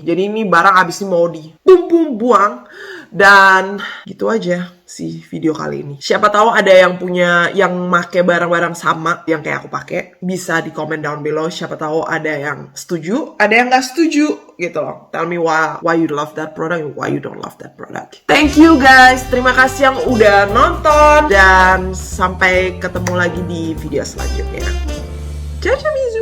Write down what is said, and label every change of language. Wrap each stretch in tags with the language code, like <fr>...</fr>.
<id>Jadi ini barang abis ini mau di buang. Dan gitu aja sih video kali ini. Siapa tahu ada yang punya, yang make barang-barang sama yang kayak aku pakai. Bisa di</id> <en>comment down below.</en> <id>Siapa tahu ada yang setuju, ada yang gak setuju gitu loh.</id> <en>Tell me why you love that product, why you don't love that product. Thank you guys.</en> <id>Terima kasih yang udah nonton. Dan sampai ketemu lagi di video selanjutnya.</id> <it>Ciao, ciao.</it>